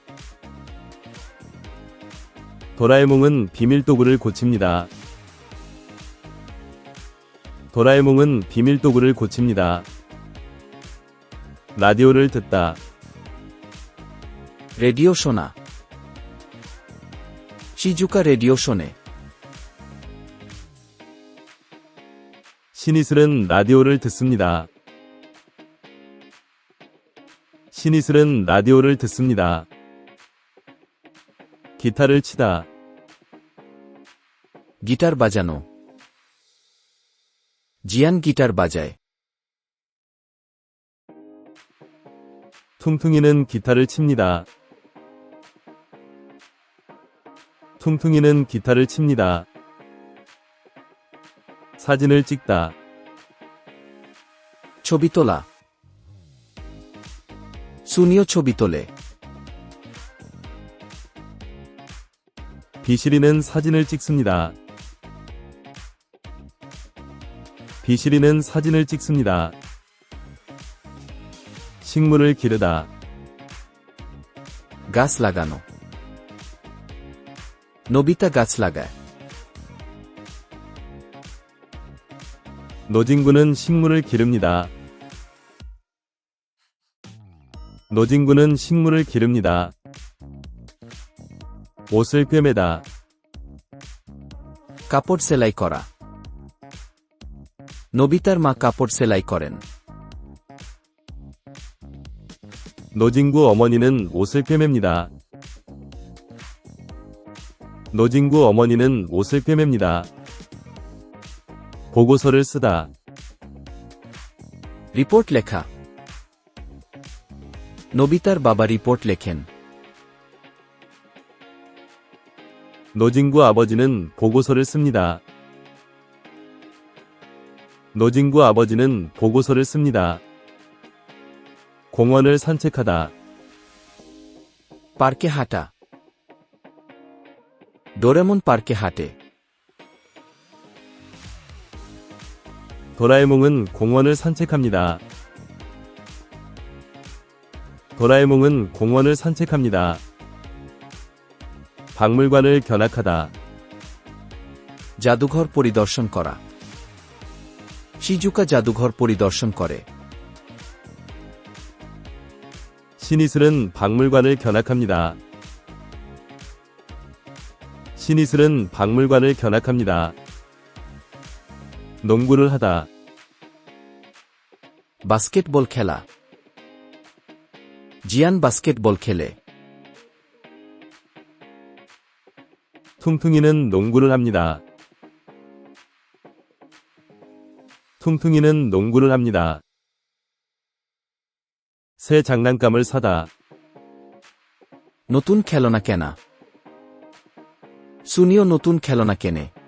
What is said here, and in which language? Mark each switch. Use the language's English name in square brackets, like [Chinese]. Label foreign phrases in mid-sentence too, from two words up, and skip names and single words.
[Korean] 도라에몽은 비밀도구를 고칩니다. 도라에몽은 비밀도구를 고칩니다. 라디오를 듣다. [Bangla] রেডিও শোনা শিজুকা রেডিও শোনে [Korean] 신이슬은 라디오를 듣습니다. 신이슬은 라디오를 듣습니다. 기타를 치다. [Bangla] গিটার বাজানো জিয়ান গিটার বাজায় [Korean] 퉁퉁이는 기타를 칩니다. 퉁퉁이는 기타를 칩니다. 사진을 찍다. [Bangla] ছবি তোলা সুনিও ছবি তোলে [Korean] 비실이는 사진을 찍습니다. 비실이는 사진을 찍습니다. 식물을 기르다. [Bangla] গাছ লাগানো নবিতা গাছ লাগায় [Korean] 노진구는 식물을 기릅니다. 노진구는 식물을 기릅니다. 옷을 꿰매다. [Bangla] কাপড় সেলাই করা নবিতার মা কাপড় সেলাই করেন [Korean] 노진구 어머니는 옷을 꿰맵니다. 노진구 어머니는 옷을 꿰맵니다. 보고서를 쓰다. [Bangla] রিপোর্ট লেখা নবিতার বাবা রিপোর্ট লেখেন [Korean] 노진구 아버지는 보고서를 씁니다. 노진구 아버지는 보고서를 씁니다. 공원을 산책하다. [Bangla] পার্কে হাঁটা ডোরেমন পার্কে হাঁটে [Korean] 도라에몽은 공원을 산책합니다. 도라에몽은 공원을 산책합니다. 박물관을 견학하다. [Bangla] জাদুঘর পরিদর্শন করা শিজুকা জাদুঘর পরিদর্শন করে [Korean] 신이슬은 박물관을 견학합니다. 신이슬은 박물관을 견학합니다. 농구를 하다. [Bangla] বাস্কেটবল খেলা জিয়ান বাস্কেটবল খেলে [Korean] 퉁퉁이는 농구를 합니다. 퉁퉁이는 농구를 합니다. 새 장난감을 사다. [Bangla] নতুন খেলনা কেনা সুনিও নতুন খেলনা কেনে